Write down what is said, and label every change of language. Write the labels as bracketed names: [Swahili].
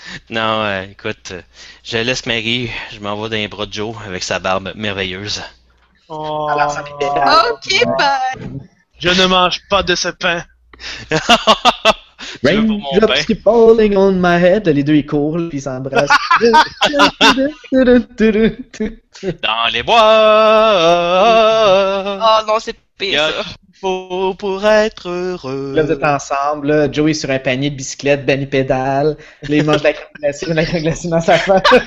[French] Non, écoute, je laisse Marie, je m'envoie dans les bras de Joe avec sa barbe merveilleuse. Oh, [English] ok, bye. [French] Je ne mange pas de ce pain. [English] Raindrops keep falling on my head. [French] Les deux, ils courent, puis ils s'embrassent. Dans les bois. Oh non, c'est pire. Il faut pour être heureux. Là, vous êtes ensemble. Là. Joe est sur un panier de bicyclette, Benny pédale. Là, il mange la crème glacée dans sa face.